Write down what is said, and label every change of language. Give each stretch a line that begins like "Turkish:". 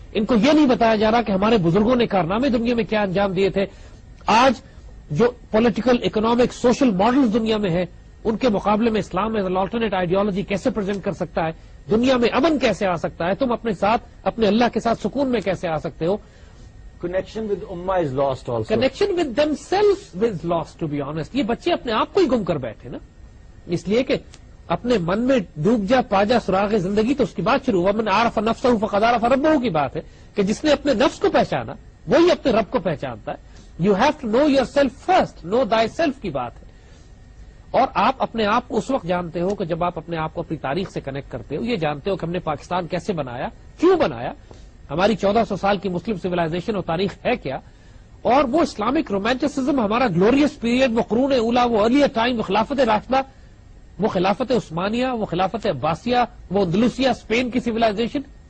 Urdu: ان کو یہ نہیں بتایا جا رہا کہ ہمارے بزرگوں نے کارنامے دنیا میں کیا انجام دیے تھے. آج جو پولیٹیکل، اکنامک، سوشل ماڈلز دنیا میں ہیں ان کے مقابلے میں اسلام
English: as an alternate ideology
Urdu: کیسے پریزنٹ کر سکتا ہے، دنیا میں امن کیسے آ سکتا ہے، تم اپنے ساتھ اپنے اللہ کے ساتھ سکون میں کیسے آ سکتے ہو.
English: Connection with Ummah is lost also. Connection with the self is lost to be honest.
Urdu: یہ بچے اپنے آپ کو ہی گم کر بیٹھے نا، اس لیے کہ اپنے من میں ڈوب جا پا جا سراغ زندگی، تو اس کی بات شروع ہوا.
Arabic: من عرف نفسہ فقد عرف ربہ
Urdu: کی بات ہے کہ جس نے اپنے نفس کو پہچانا وہی اپنے رب کو پہچانتا ہے.
English: you have to know yourself first, know thyself
Urdu: کی بات ہے. اور آپ اپنے آپ کو اس وقت جانتے ہو کہ جب آپ اپنے آپ کو اپنی تاریخ سے کنیکٹ کرتے ہو. یہ جانتے ہو کہ ہم نے پاکستان کیسے بنایا، کیوں بنایا، ہماری 1400 سال کی مسلم سویلائزیشن اور تاریخ ہے کیا، اور وہ اسلامک رومانٹسزم، ہمارا گلوریس پیریڈ، وہ قرون اولا، وہ ارلیئر ٹائم، وہ خلافت راشدہ، وہ خلافت عثمانیہ، وہ خلافت عباسیہ، وہ اندلسیہ، اسپین کی سویلائزیشن.